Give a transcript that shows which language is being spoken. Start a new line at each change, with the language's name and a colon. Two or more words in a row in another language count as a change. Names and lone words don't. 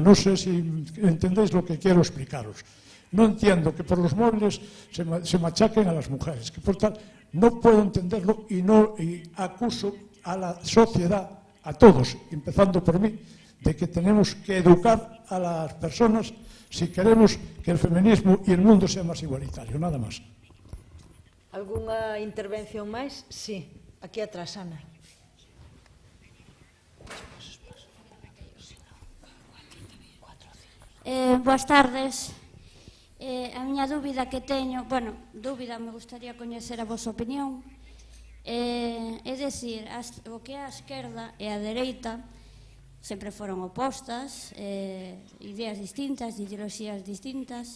Spanish: No sé si entendéis lo que quiero explicaros. No entiendo que por los móviles se machaquen a las mujeres, que por tal, no puedo entenderlo y acuso a la sociedad, a todos, empezando por mí, de que tenemos que educar a las personas si queremos que el feminismo y el mundo sea más igualitario, nada más.
Galician: ¿Alguna intervención máis?
Spanish: Sí, aquí atrás, Ana.
Galician: Boas tardes. A miña dúbida que teño, me gustaría coñecer a vosa opinión, é dicir, o que é a esquerda e a dereita sempre foron opostas, ideas distintas, ideoloxías distintas.